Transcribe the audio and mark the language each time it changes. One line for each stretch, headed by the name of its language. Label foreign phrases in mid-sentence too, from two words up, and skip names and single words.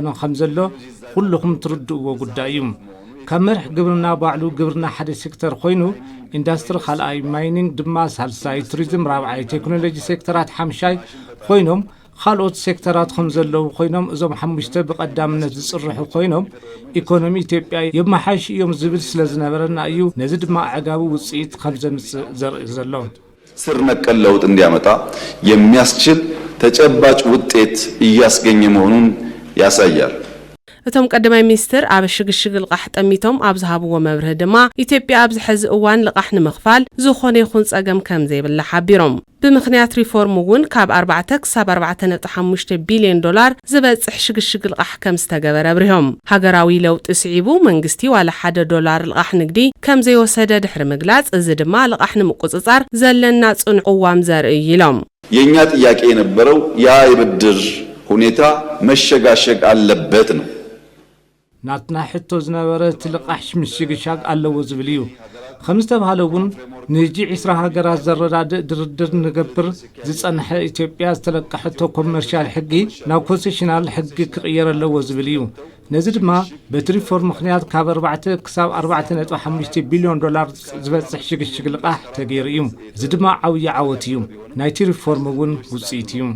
Tigrinya: ከም ዘሎ ኩልኩም ትርድእዎ ጉዳይ እዩ። ካብ መርሕ ግብርና ባዕሉ ግብርና ሓደ ሴክተር ኮይኑ ኢንዳስትሪ ካልኣይ ማይኒንግ ድማ ሳልሳይ ቱሪዝም ራብዓይ ቴክኖሎጂ ሴክተራት ሓምሻይ ኮይኖም ካልኦት ሴክተራት ከም ዘለው ኮይኖም እዞም ሓሙሽተ ብቀዳምነት ዝጽርሑ ኮይኖም ኢኮኖሚ ኢትዮጵያ የማሓሽ እዮም ዝብል ስለ ዝነበረና እዩ ነዚ ድማ ዓጋቡ ውፅኢት ከም ዘምጽእ ዘርኢ ዘሎ
Amharic: ስር ነቀል ለውጥ እንዲያመጣ የሚያስችል ተጨባጭ ውጤት እያስገኘ መሆኑን ያሳያል።
Tigrinya: እቶም ቀዳማይ ሚኒስትር ኣብ ሽግሽግ ልቃሕ ጠሚቶም ኣብ ዝሃብዎ መብርህ ድማ ኢትዮጵያ ኣብ ዝሕዚ እዋን ልቃሕ ንምኽፋል ዝኾነ ይኹን ጸገም ከም ዘይብላ ሓቢሮም ብምኽንያት ሪፎርም እውን ካብ 4 ክሳብ 4.5 ቢልዮን ዶላር ዝበጽሕ ሽግሽግ ልቃሕ ከም ዝተገበረ አብሪሆም ሃገራዊ ለውጥ ስዒቡ መንግስቲ ዋላ $1 ልቃሕ ንግዲ ከም ዘይወሰደ ድሕሪ ምግላጽ እዚ ድማ ልቃሕ ንምቁጽጻር ዘለና ጽንዕዋም ዘርኢ ኢሎም
Amharic: የኛ ጥያቄ የነበረው ያ የብድር ሁኔታ መሸጋሸግ አለበት ነው
Tigrinya: ናትና ሕቶ ዝነበረ ትልቃሕ ምሽግሻግ ኣለዎ ዝብል እዩ ከም ዝተባሃለውን ንጂ 20 ሃገራት ዘረዳድእ ድርድር ንገብር ዝጸንሐ ኢትዮጵያ ዝተለቀሐቶ ኮመርሻል ሕጊ ናብ ኮንሴሽናል ሕጊ ክቕየር ኣለዎ ዝብል እዩ ነዚ ድማ በትሪፎርም ምኽንያት ካብ 4 ክሳብ 4.5 ቢልዮን ዶላር ዝበጽሕ ሽግሽግ ልቃሕ ተገይሩ እዩ እዚ ድማ ዓብዪ ዓወት እዩ ናይቲ ሪፎርም እውን ውፅኢት እዩ